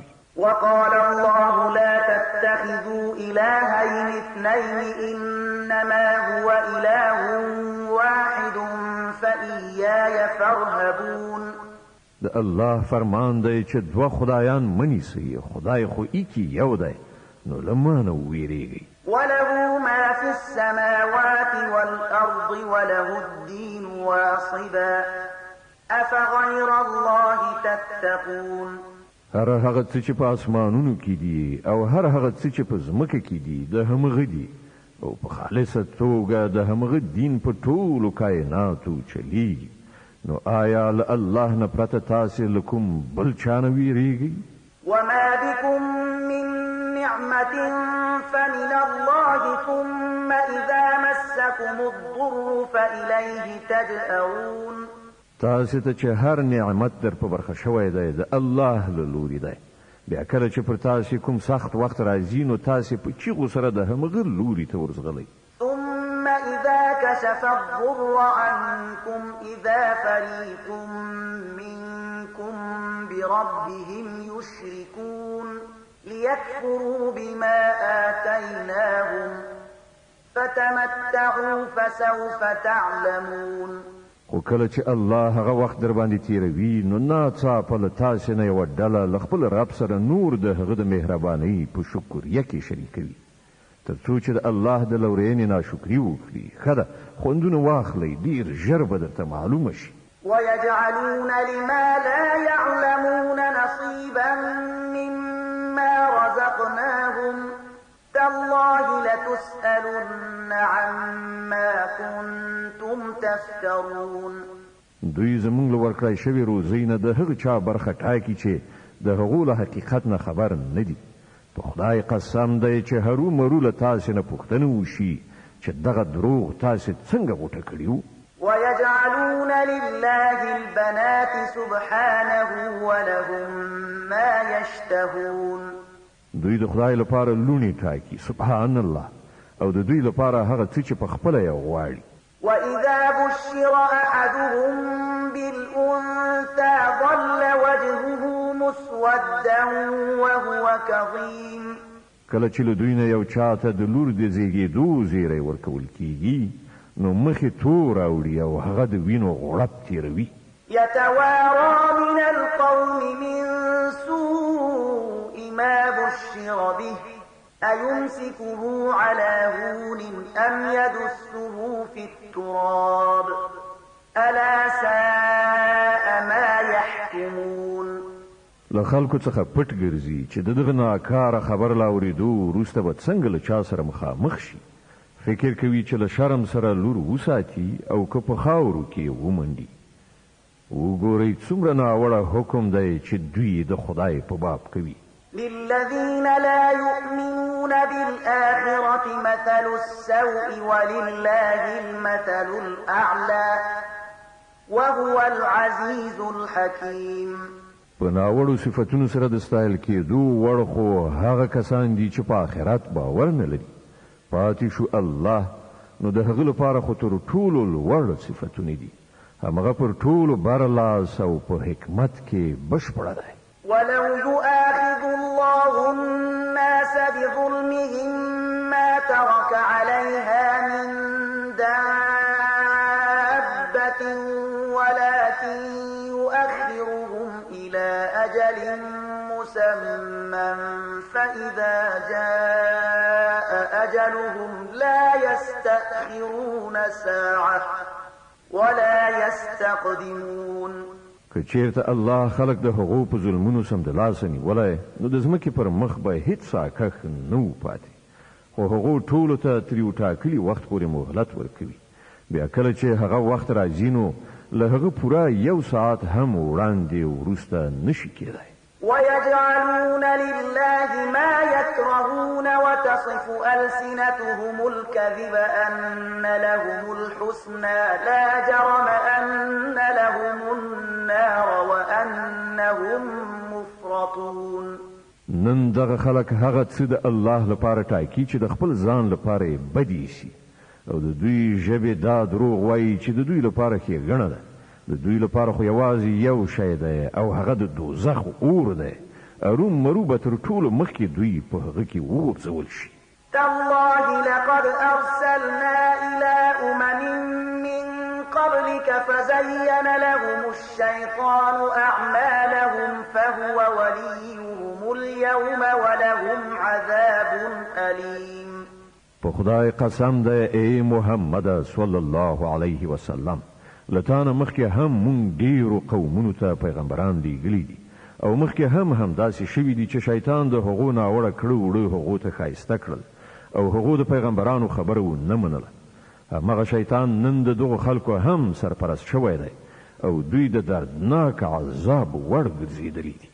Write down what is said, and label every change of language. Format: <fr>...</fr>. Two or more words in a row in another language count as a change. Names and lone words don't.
<ar>وقال الله لا تتخذوا إلهين اثنين إنما هو إله واحد فإياي فارهبون.</ar> <ps>د الله فرمان دی چې دوه خدایان منیسي، خدای خو ایکی یو دی، نو له مانه ویریږئ.</ps> <ar>وله ما في السماوات والأرض وله الدين واصبا أفغير الله تتقون.</ar> <ps>هر هغه څه چې په اسمانونو کې دي او هر هغه څه چې په ځمکه کې دي د همغه دي او په خالصه توګه د همغه دین په ټولو کائناتو چلیږي. نو آیا له الله نه پرته تاسې له کوم بل چا نه ویریږئ؟</ps> <ar>وما بكم من نعمة فمن الله ثم إذا مسكم الضر فإليه تجأرون.</ar> <ps>تاسې ته چې هر نعمت در په برخه شوی دی د الله له لوري دی، بیا کله چې پر تاسې کوم سخت وخت راځي نو تاسې په چیغو سره د همغه لوري ته ورځغلئ.</ps> <ar>ثم إذا كشف الضر عنكم إذا فريق منكم بربهم يشركون ليكفروا بما آتيناهم فتمتعوا فسوف تعلمون.</ar> <ps>خو کله چې الله هغه وخت در باندې تیروي نو ناڅاپه له تاسې نه یوه ډله له خپل رب سره نور د هغه د مهربانۍ په شکریه کې شریکوي، تر څو چې د الله د لورینې ناشکري وکړي. ښه ده، خوندونه واخلئ، ډېر ژر به درته معلومه شي.</ps> <ar>ويجعلون لما لا يعلمون نصيبا مما رزقناهم تالله لتسألن عما كنتم تفترون.</ar> <ps>دوی زمونږ له ورکړی شوي روزۍ نه د هغه چا برخه ټاکي چې د هغو له حقیقت نه خبر نه دي. په خدای قسم دی چې هرو مرو له تاسې نه پوښتنه وشي چې دغه دروغ تاسې څنګه غوټه کړي</ps> <ar>ويجعلون لله البنات سبحانه ولهم ما يشتهون</ar> <ps>دوی د خدای لپاره لونی ټاکي</ps> <ar>سبحان الله</ar> <ps>او د دوی لپاره هغه څه چې په خپله یې غواړي</ps> <ar>وإذا بشر أحدهم بالأنثى ظل وجهه مسودا وهو كظيم</ar> <ps>کله چې له دوی نه یو چاته د لور د زیږېدو زیری ورکول کیږي نو مخې تور اوړي او هغه د وینو غړپ تیروي</ps> <ar>يتوارى من القوم من سوء ما بشر به أيمسكه على هون أم يدسه في التراب ألا ساء ما يحكمون</ar> <ps>له خلکو څخه پټ ګرځي چې دغه ناکاره خبر لا اورېدو وروسته به څنګه له چا سره مخامخ شي فکر کوي چې له شرم سره لور وساتي او که په خاورو کې ومنډي وګورئ څومره ناوړه حکم دی چې دوی د خدای په باب کوي</ps> <ar>للذين لا يؤمنون بالآخرة مثل السوء ولله المثل الأعلى وهو العزيز الحكيم</ar> <ps>په ناوړو صفتونو سره د ستایل کېدو وړ خو هغه کسان دي چې په آخرت باور نه لري پاتې شو الله نو د هغه لپاره خو تر ټولو لوړ صفتونه دي همغه پر ټولو برلاس او په حکمت کې بشپړه ده</ps> <ar>ولو يؤاخذ الله الناس بظلمهم ما ترك عليها من دابة ولكن يؤخرهم إلى أجل مسمى فإذا جاء أجلهم لا يستأخرون ساعة ولا يستقدمون</ar> <ps>که چیرته الله خلق د حقوق په ظلمونو سم د لاس نیولای نو د ځمکې پر مخ به هیڅ ساکخ نه پاتې خو هغه ټولو ته تر یو ټاکلي وخت پورې مهلت ورکوي بیا کله چې هغه وخت راځي نو له هغه پوره یو ساعت هم وړاندې وروسته نشي کېدای</ps> <ar>ويجعلون لله ما يكرهون وتصف ألسنتهم الكذب أن لهم الحسنى لا جرم أن لهم النار وأنهم مفرطون</ar> <ps>نن دغه خلک هغه څه د الله لپاره ټاکي چې د خپل ځان لپاره بدی شي او د دوی ژبې دا دروغ وایي چې د دوی لپاره ښېګڼه ده د دوی لپاره خو یوازې یو شی دی او هغه د دوزخ اور دی اروم مرو به تر ټولو مخکې دوی په هغه کې وغورځول شي</ps> <ar>تالله لقد أرسلنا إلى أمم من قبلك فزين لهم الشيطان أعمالهم فهو وليهم اليوم ولهم عذاب أليم</ar> <ps>په خدای قسم دی ای محمد</ps> <ar>صلی الله علیه وسلم</ar> <ps>لتانه مخکې هم مونږ ډیرو قومونو ته پیغمبران لیږلي دي او مخکې هم داسې شوي دي چې شیطان د هغو ناوړه کړو وړو هغو ته ښایسته کړل او هغو د پیغمبرانو خبره ونه منله همغه شیطان نن د دغو خلکو هم سرپرست شوی دی او دوی د دردناک عذاب وړ ګرځېدلي دي</ps>